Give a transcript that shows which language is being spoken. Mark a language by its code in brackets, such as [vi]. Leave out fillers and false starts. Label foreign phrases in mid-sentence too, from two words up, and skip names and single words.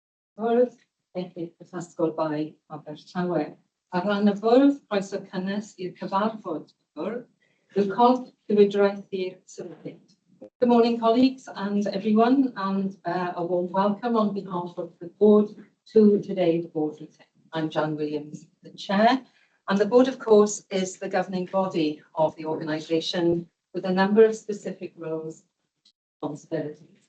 [cy] Bwrdd Iechyd Prifysgol Bai Abertawe. Ar ran y bwrdd, croeso cynnes i'r cyfarfod y bwrdd, yw corff llywodraethu'r sefydliad. [en] Good morning, colleagues and everyone, and a warm welcome on behalf of the board to today's board meeting. I'm Jan Williams, the chair, and the board, of course, is the governing body of the organisation with a number of specific roles and responsibilities.